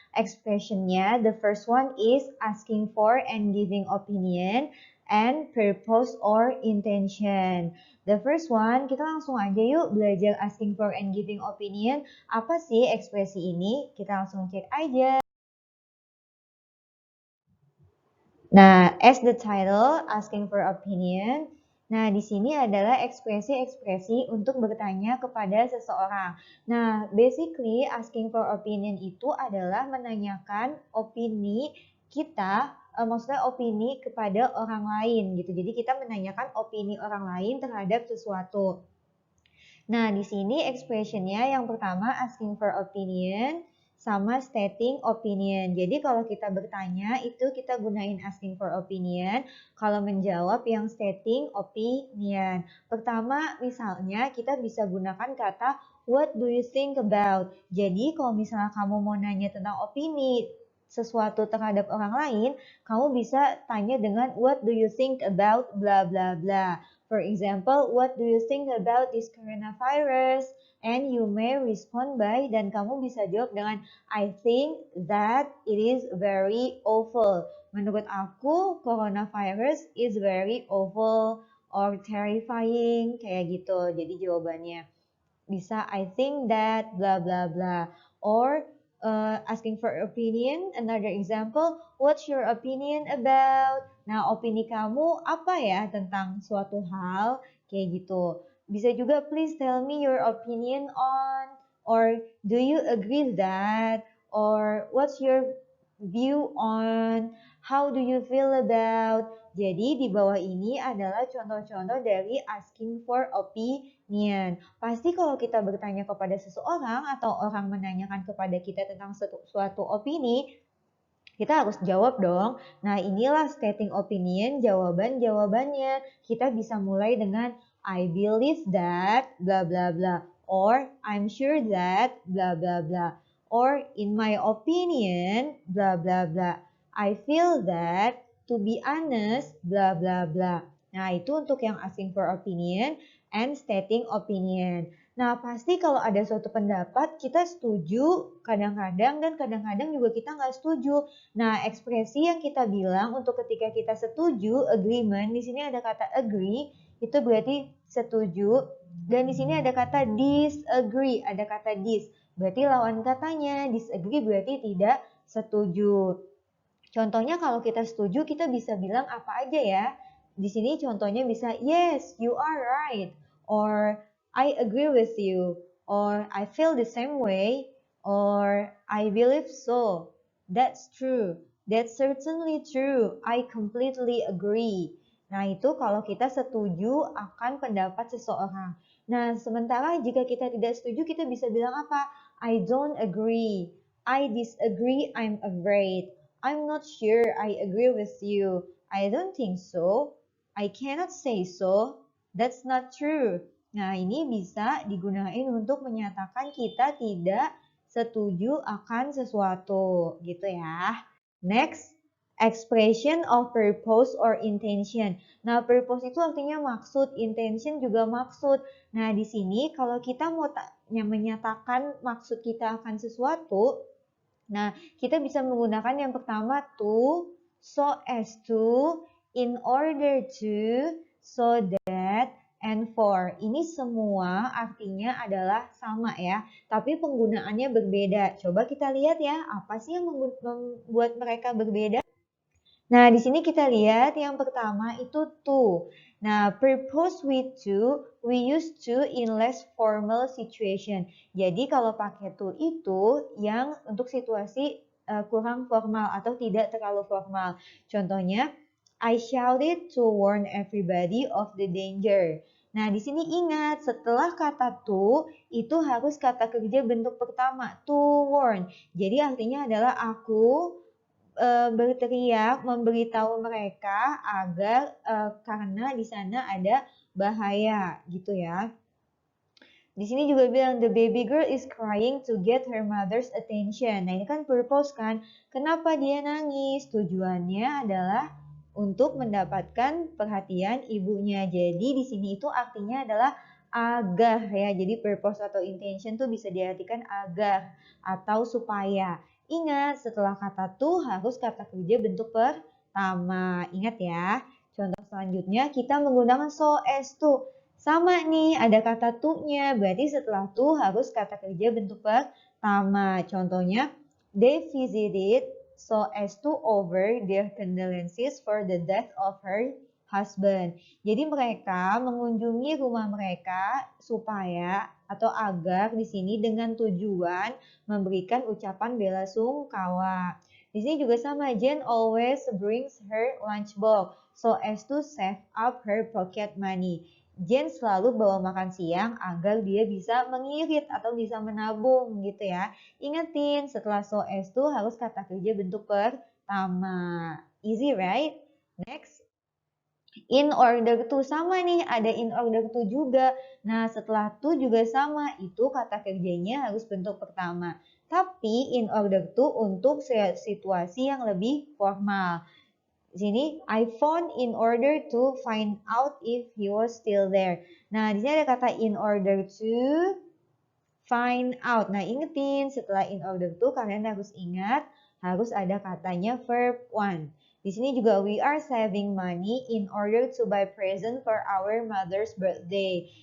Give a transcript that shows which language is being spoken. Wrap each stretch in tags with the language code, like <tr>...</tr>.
<en>Expressionnya, the first one is asking for and giving opinion and purpose or intention. The first one,</en> <id>kita langsung aja yuk belajar</id> <en>asking for and giving opinion.</en> <id>Apa sih ekspresi ini? Kita langsung cek aja.</id> <en>Nah, as the title, asking for opinion.</en> <id>Nah, di sini adalah ekspresi-ekspresi untuk bertanya kepada seseorang. Nah, basically asking for opinion itu adalah menanyakan opini kita, maksudnya opini kepada orang lain gitu. Jadi kita menanyakan opini orang lain terhadap sesuatu. Nah, di sini expressionnya yang pertama asking for opinion sama stating opinion. Jadi kalau kita bertanya itu kita gunain asking for opinion. Kalau menjawab yang stating opinion. Pertama misalnya kita bisa gunakan kata</id> <en>what do you think about.</en> <id>Jadi kalau misalnya kamu mau nanya tentang opini sesuatu terhadap orang lain, kamu bisa tanya dengan</id> <en>what do you think about bla bla bla. For example, what do you think about this coronavirus? And you may respond by,</en> <id>dan kamu bisa jawab dengan</id> <en>I think that it is very awful.</en> <id>Menurut aku,</id> <en>coronavirus is very awful or terrifying,</en> <id>kayak gitu. Jadi jawabannya bisa</id> <en>I think that blah blah blah. Or asking for opinion, another example, what's your opinion about?</en> <id>Nah, opini kamu apa ya tentang suatu hal kayak gitu. Bisa juga</id> <en>please tell me your opinion on, or do you agree that, or what's your view on, how do you feel about.</en> <id>Jadi di bawah ini adalah contoh-contoh dari asking for opinion. Pasti kalau kita bertanya kepada seseorang atau orang menanyakan kepada kita tentang suatu opini, kita harus jawab dong. Nah, inilah stating opinion, jawaban-jawabannya. Kita bisa mulai dengan</id> <en>I believe that, bla bla bla. Or I'm sure that, bla bla bla. Or in my opinion, bla bla bla. I feel that, to be honest, bla bla bla.</en> <id>Nah, itu untuk yang asking for opinion and stating opinion. Nah, pasti kalau ada suatu pendapat, kita setuju kadang-kadang dan kadang-kadang juga kita nggak setuju. Nah, ekspresi yang kita bilang untuk ketika kita setuju, agreement, di sini ada kata agree, itu berarti setuju. Dan di sini ada kata disagree, ada kata dis. Berarti lawan katanya, disagree berarti tidak setuju. Contohnya kalau kita setuju, kita bisa bilang apa aja ya. Di sini contohnya bisa,</id> <en>yes, you are right. Or, I agree with you. Or, I feel the same way. Or, I believe so. That's true. That's certainly true. I completely agree.</en> <id>Nah, itu kalau kita setuju akan pendapat seseorang. Nah, sementara jika kita tidak setuju, kita bisa bilang apa?</id> <en>I don't agree. I disagree. I'm afraid. I'm not sure I agree with you. I don't think so. I cannot say so. That's not true.</en> <id>Nah, ini bisa digunakan untuk menyatakan kita tidak setuju akan sesuatu, gitu ya.</id> <en>Next, expression of purpose or intention.</en> <id>Nah, purpose itu artinya maksud, intention juga maksud. Nah, di sini kalau kita mau menyatakan maksud kita akan sesuatu, nah, kita bisa menggunakan yang pertama to, so as to, in order to, so that, and for. Ini semua artinya adalah sama ya, tapi penggunaannya berbeda. Coba kita lihat ya, apa sih yang membuat mereka berbeda? Nah, di sini kita lihat yang pertama itu to.</id> <en>Nah, purpose with to, we use to in less formal situation.</en> <id>Jadi kalau pakai to itu yang untuk situasi kurang formal atau tidak terlalu formal.</id> <en>Contohnya, I shouted to warn everybody of the danger.</en> <id>Nah, di sini ingat, setelah kata to, itu harus kata kerja bentuk pertama, to warn. Jadi artinya adalah aku berteriak memberitahu mereka agar karena di sana ada bahaya gitu ya. Di sini juga bilang</id> <en>the baby girl is crying to get her mother's attention.</en> <id>Nah, ini kan purpose kan. Kenapa dia nangis? Tujuannya adalah untuk mendapatkan perhatian ibunya. Jadi di sini itu artinya adalah agar ya. Jadi purpose atau intention tuh bisa diartikan agar atau supaya. Ingat, setelah kata tuh harus kata kerja bentuk pertama. Ingat ya. Contoh selanjutnya kita menggunakan so as to. Sama nih, ada kata to-nya. Berarti setelah to harus kata kerja bentuk pertama.</id> <en>Contohnya, they visited so as to over their condolences for the death of her husband.</en> <id>Jadi mereka mengunjungi rumah mereka supaya atau agar di sini dengan tujuan memberikan ucapan bela sungkawa.</id> <en>Di sini juga sama, Jane always brings her lunchbox so as to save up her pocket money.</en> <id>Jane selalu bawa makan siang agar dia bisa mengirit atau bisa menabung gitu ya. Ingetin setelah so as to harus kata kerja bentuk pertama.</id> <en>Easy right? Next. In order to</en> <id>sama nih, ada</id> <en>in order to juga.</en> <id>Nah, setelah to juga sama, itu kata kerjanya harus bentuk pertama. Tapi in order to untuk situasi yang lebih formal. Di sini</id> <en>I phoned in order to find out if he was still there.</en> <id>Nah, di sini ada kata in order to find out. Nah, ingetin setelah in order to kalian harus ingat harus ada katanya verb one. Di sini juga</id> <en>we are saving money in order to buy present for our mother's birthday.</en>